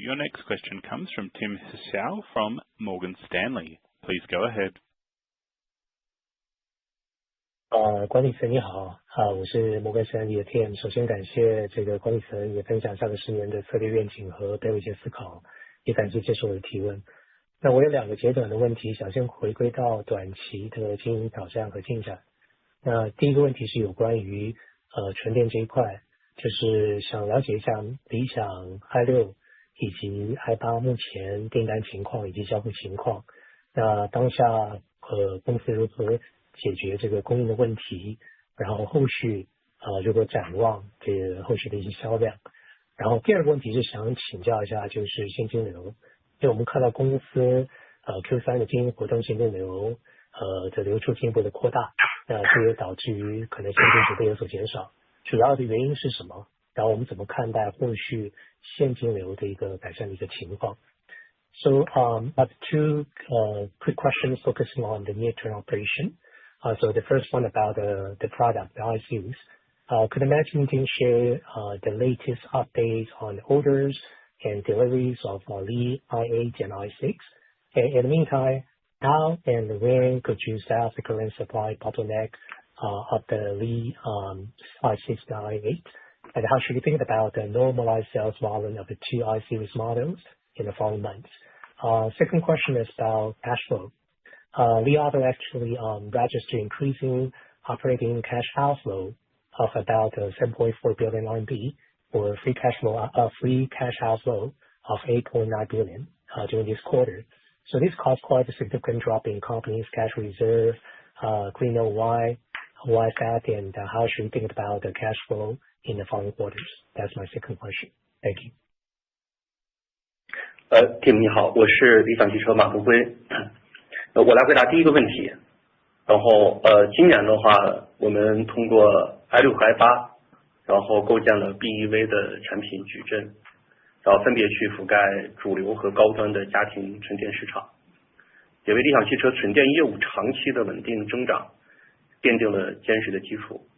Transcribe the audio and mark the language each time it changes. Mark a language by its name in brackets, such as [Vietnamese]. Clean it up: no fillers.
[English] Your next question comes from Tim Hsiao from Morgan Stanley. Please go ahead. [Chinese] 管理层你好，我是摩根士丹利的 Tim。首先感谢这个管理层也分享上个10年的策略愿景和背后一些思考，也感谢接受我的提问。那我有2个简短的问题，想先回归到短期的经营挑战和进展。那第一个问题是有关于纯电这一块，就是想了解一下理想 i6 以及 i8 目前订单情况以及交付情况。那当下公司如何解决这个供应的问题，然后后续如何展望这个后续的一些销量。然后第二个问题是想请教一下就是现金流，因为我们看到公司Q3 的经营活动现金流的流出进一步的扩大，那这也导致于可能现金储备有所减少，主要的原因是什么？然后我们怎么看待后续现金流的一个改善的一个情况。 [English] So I have 2 quick questions focusing on the near-term operation. So the first one about the product, the ICs. Could the management team share the latest updates on orders and deliveries of Li i8 and i6? And in the meantime, how and when could you solve the current supply bottleneck of the Li i6 and i8? And how should we think about the normalized sales volume of the 2 i-series models in the following months? Second question is about cash flow. Li Auto actually registered increasing operating cash outflow of about 7.4 billion RMB, or free cash outflow of 8.9 billion during this quarter. So this caused quite a significant drop in company's cash reserve. Could we know why is that, and how should we think about the cash flow in the following quarters? That's my second question. Thank you. [Chinese] Tim 你好，我是理想汽车马东辉。我来回答第一个问题。然后今年的话，我们通过 i6 和 i8， 然后构建了 BEV 的产品矩阵，然后分别去覆盖主流和高端的家庭纯电市场，也为理想汽车纯电业务长期的稳定增长奠定了坚实的基础。